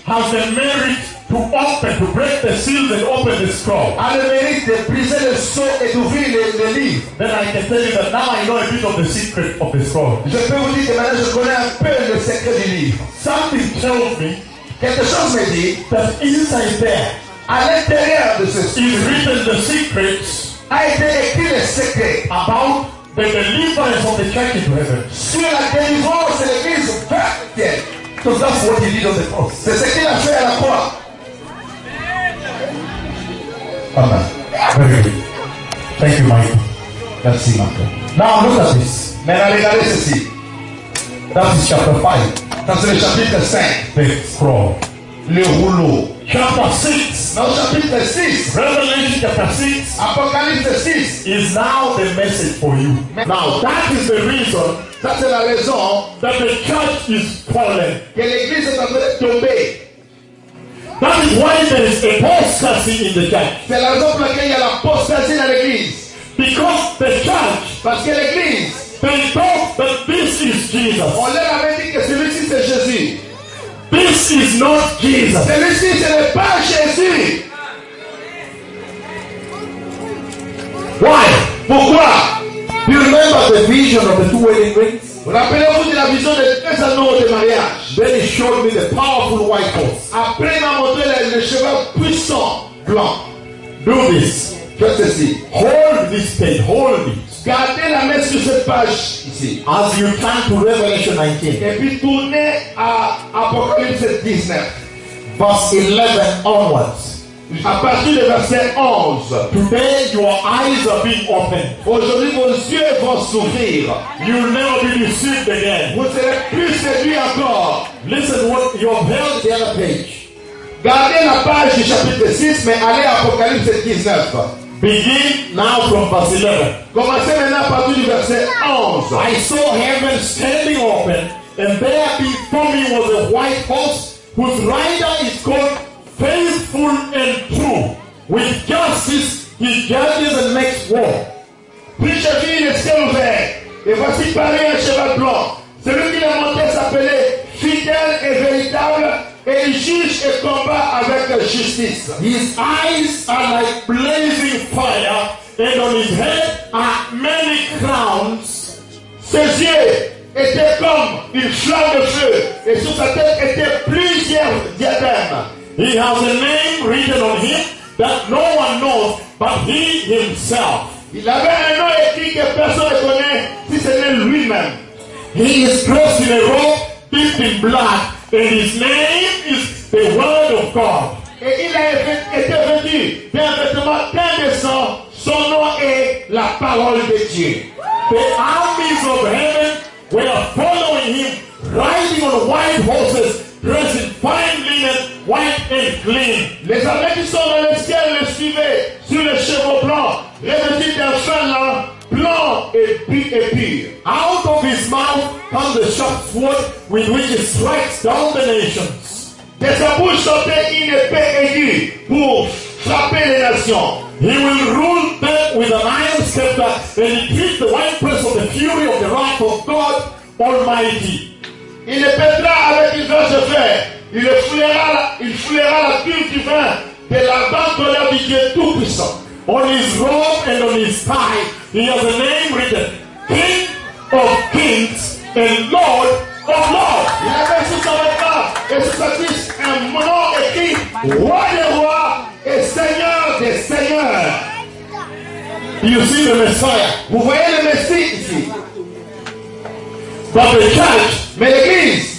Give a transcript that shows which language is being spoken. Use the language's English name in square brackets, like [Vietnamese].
[English] has the merit to open, to break the seals and open the scroll, [French] a le mérite de briser le sceau et d'ouvrir le livre, [English] then I can tell you that now I know a bit of the secret of the scroll. [French] Je peux vous dire que maintenant je connais un peu le secret du livre. [English] Something tells me, [French] quelque chose me dit, [English] that inside there, [French] à l'intérieur de ce [English] scroll, is written the secrets, [French] a été écrit le secret [English] about the deliverance of the church into heaven. [French] Sur la délivrance de l'église vers le ciel. [English] So that's what he did on the cross. [French] C'est ce qu'il a fait à la croix. [English] Amen. Very good. Thank you, Mike. Merci, Mike. Now look at this. [French] Maintenant, regardez ceci. [English] That is chapter 5. [French] Ça, c'est le chapitre 5. [English] The scroll. [French] Le rouleau. [English] Chapter 6. [French] Dans le chapitre 6. [English] Revelation chapter 6. [French] Apocalypse 6. [English] Is now the message for you. Now, that is the reason. [French] Ça, c'est la raison. [English] That the church is fallen. [French] Que l'église est en train de tomber. [English] That is why there is apostasy in the church. [French] C'est la raison pour laquelle il y a l'apostasie dans l'église. [English] Because the church, [French] parce que l'église, [English] they thought that this is Jesus. [French] On leur avait dit que celui-ci c'est Jésus. [English] This is not Jesus. [French] Celui-ci ce n'est pas Jésus. [English] Why? [French] Pourquoi? [English] Do you remember the vision of the two wedding rings? [French] Rappelez-vous de la vision des deux anneaux de mariage. [English] Then he showed me the powerful white horse. [French] Après, il m'a montré le cheval puissant blanc. [English] Do this. [French] Fais ceci. [English] Hold this page. Hold it. [French] Gardez la main sur cette page ici. [English] As you turn to Revelation 19. [French] Et puis tournez à Apocalypse 19. [English] Verse 11 onwards. [French] À partir de verset 11, [English] today your eyes are being opened. [French] Aujourd'hui vos yeux vont s'ouvrir. [English] You will never be deceived again. [French] Vous serez plus séduit encore. [English] Listen what you have held the other page. [French] Gardez la page du chapitre 6, mais allez à Apocalypse 19. [English] Begin now from verse 11. [French] Commencez maintenant à partir du verset 11. [English] I saw heaven standing open, and there before me was a white horse whose rider is called Faithful and True. With justice, he judges and makes war. [French] Puis-je vivre le ciel ouvert, et voici parler un cheval blanc. Celui qui l'a monté s'appelait fidèle et véritable, et il juge et combat avec justice. [English] His eyes are like blazing fire, and on his head are many crowns. [French] Ses yeux étaient comme une flamme de feu, et sur sa tête étaient plusieurs diadèmes. [English] He has a name written on him that no one knows but he himself. [French] Il avait un nom écrit que personne ne connaît si ce n'est lui-même. [English] He is dressed in a robe dipped in blood, and his name is the Word of God. [French] Et il a été vêtu d'un vêtement plein de sang. Son nom est la Parole de Dieu. [English] The armies of heaven were following him, riding on white horses, dressed in fine linen, white and clean. [French] Les armées qui sont dans le ciel le suivaient sur les chevaux blancs, revêtus d'un fin lin blanc et pur. [English] Out of his mouth comes the sharp sword with which he strikes down the nations. [French] De sa bouche sortait une épée aiguë pour frapper les nations. [English] He will rule them with an iron scepter, and he keeps the winepress of the fury of the wrath of God Almighty. [French] Il le pètera avec une verge de fer. Il fouillera la pure du vin de la bande de du Dieu Tout-Puissant. [English] On his robe and on his tie, he has a name written, King of Kings and Lord of Lords. [French] Il avait sous sa vêtue et sous sa tige un nom écrit, Roi des rois et Seigneur des seigneurs. [English] You see the Messiah. [French] Vous voyez le Messie ici. [English] But the church, [French] mais l'église,